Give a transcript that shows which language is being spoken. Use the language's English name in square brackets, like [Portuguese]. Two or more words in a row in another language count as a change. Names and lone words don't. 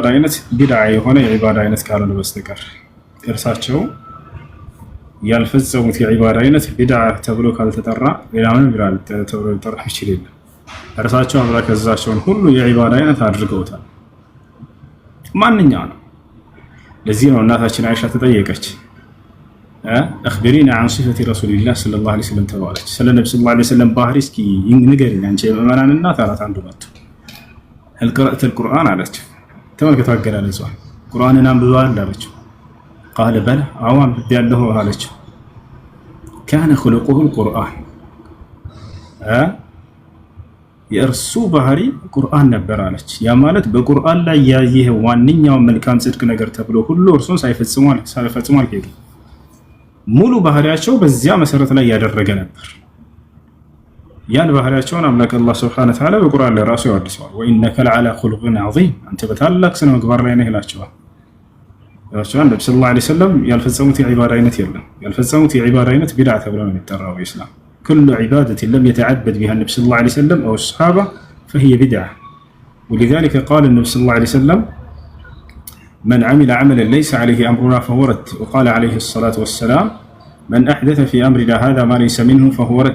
[Amharic] አይነት ቢድዓ የሆነ የዒባዳ አይነት ካልሆነ በስተቀር እርሳቸው ያልፈጸሙት የዒባዳ አይነት ቢድዓ ተብሎ ካልተጠራ ሌላውን ቢድዓ ተብሎ ሊጠራ ይችላል የለም። እርሳቸው አምላክ ያዘዛቸውን ሁሉ የዒባዳ አይነት አድርገውታል። ማንኛውም ለዚህ ነው እናታችን አይሻ ተጠየቀች አኽቢሪና [Arabic] عن صفة رسول الله صلى الله عليه وسلم [Amharic] ተባለች። ስለ ነብዩ [Arabic] صلى الله عليه وسلم [Amharic] ባህሪ እስኪ ንገሪኝ አንቺ የምእመናን እናት አላት። አንዱ መጥቶ [Arabic] هل قرأت القرآن [Amharic] አለች። ተመልከቱ አገላለጿ ቁርአንን አንብበዋል አለችው። [Arabic] قال بلى [Amharic] አዋን ያለሁ አለችው። [Arabic] كان خلقه القرآن [Amharic] የእርሱ ባህሪ ቁርአን ነበር አለች። ያ ማለት በቁርአን ላይ ያየህ ዋንኛው መልካም ጽድቅ ነገር ተብሎ ሁሉ እርሱን ሳይፈጽሙ አልሄዱም። ሙሉ ባህሪያቸው በዚያ መሰረት ላይ ያደረገ ነበር። ያን ባህሪያቸውን አምላክ አላህ [Arabic] سبحانه وتعالى [Amharic] በቁርአን ላይ ራሱ ያወድሰዋል። [Arabic] وإنك لعلى خلق عظيم [Amharic] አንተ በታላቅ ስነ ምግባር ላይ ነህ ይላቸዋል። ነብዩ [Arabic] صلى الله عليه وسلم [Amharic] ያልፈጸሙት የዒባዳ አይነት የለም። ያልፈጸሙት የዒባዳ አይነት ቢድዓ ተብሎ ነው የሚጠራው በኢስላም። [Arabic] كل عبادة لم يتعبد بها النبي صلى الله عليه وسلم أو الصحابة فهي بدعة. ولذلك قال النبي صلى الله عليه وسلم من عمل عملا ليس عليه أمرنا فهو رد. وقال عليه الصلاة والسلام من أحدث في أمرنا هذا ما ليس منه فهو رد.